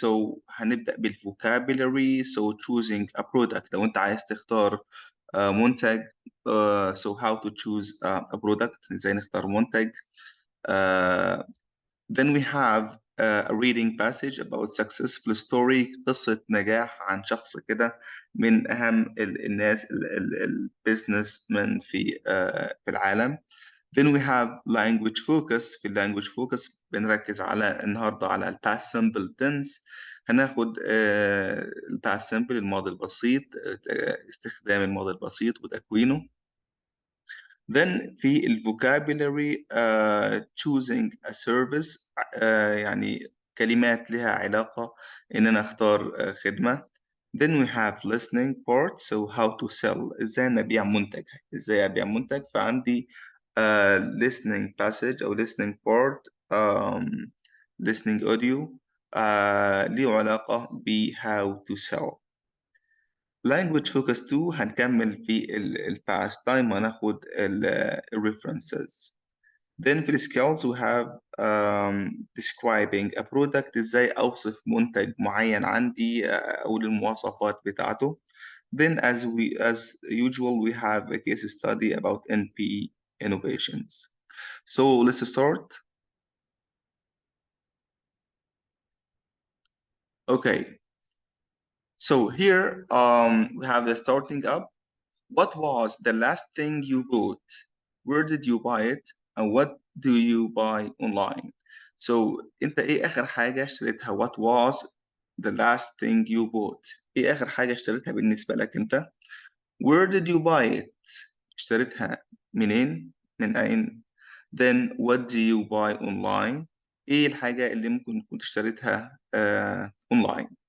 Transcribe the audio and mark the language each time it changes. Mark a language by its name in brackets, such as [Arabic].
[English] So [Arabic] هنبدأ بالvocabulary. [English] So choosing a product. [Arabic] لو أنت عايز تختار منتج. [English] So how to choose a product. [Arabic] إزاي نختار منتج. [English] Uh, then we have a reading passage about successful story [Arabic] قصة نجاح عن شخص كده من أهم الناس البيزنس من في العالم. [English] Then we have language focus. [Arabic] في language focus بنركز على النهاردة على ال past simple tense. هناخد ال past simple الماضي البسيط استخدام الماضي البسيط وتكوينه. Then في ال vocabulary [English] choosing a service [Arabic] يعني كلمات لها علاقة إن أنا أختار خدمة. [English] Then we have listening part. So how to sell. [Arabic] إزاي أنا أبيع منتج. إزاي أبيع منتج. فعندي listening passage أو listening part listening audio ليه علاقة ب [English] how to sell. [Arabic] language focus 2 هنكمل في ال past time وهناخد ال references. [English] Then في ال skills we have describing a product. [Arabic] ازاي اوصف منتج معين عندي اقول المواصفات بتاعته. [English] Then as usual we have a case study about NP innovations. So let's start. Okay. So here we have the starting up. What was the last thing you bought? Where did you buy it? And what do you buy online? So [Arabic] انت ايه اخر حاجة اشتريتها؟ [English] What was the last thing you bought? [Arabic] ايه اخر حاجة اشتريتها بالنسبة لك انت؟ [English] Where did you buy it? [Arabic] اشتريتها منين؟ من اين؟ [English] Then what do you buy online? [Arabic] ايه الحاجة اللي ممكن كنت اشتريتها online?